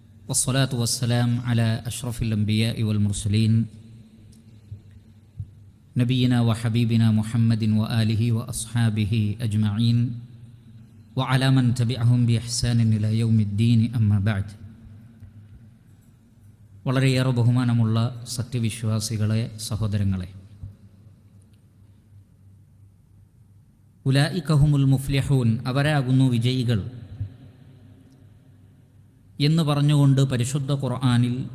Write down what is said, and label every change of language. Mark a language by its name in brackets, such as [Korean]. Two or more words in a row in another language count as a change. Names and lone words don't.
[Arabic] والصلاة والسلام على أشرف الأنبياء والمرسلين نبينا وحبيبنا محمد وآله وأصحابه أجمعين وعلى من تبعهم بإحسان إلى يوم الدين أما بعد. [Malayalam] വളരെയേറെ ബഹുമാനമുള്ള സത്യവിശ്വാസികളെ, സഹോദരങ്ങളെ, [Arabic] أولئك هم المفلحون, [Malayalam] അവരാകുന്നു വിജയികൾ എന്ന് പറഞ്ഞുകൊണ്ട് പരിശുദ്ധ ഖുർആനിൽ